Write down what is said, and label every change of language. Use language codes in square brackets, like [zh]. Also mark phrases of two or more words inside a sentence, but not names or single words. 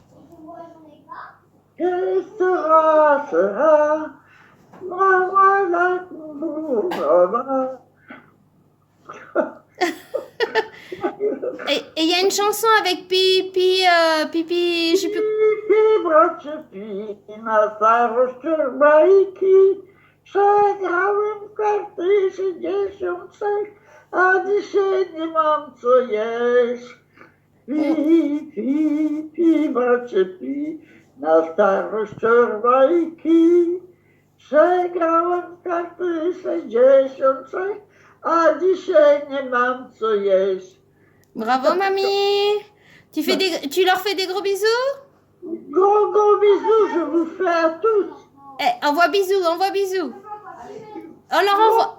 [fr] Et sera, voilà, Et il y a une chanson avec Pipi, je sais plus. [pl] Pipi, bracie, pi, na starość bajki, przegrałem karty 60, a dzisiaj nie mam co jeść. Pi, bracie, pi, na starość bajki, przegrałem karty 60, a dzisiaj nie mam co jeść. [fr] Bravo, mamie. Tu leur fais des gros bisous? Gros bisous, je vous fais à tous. Envoie bisous, envoie bisous. On leur envoie.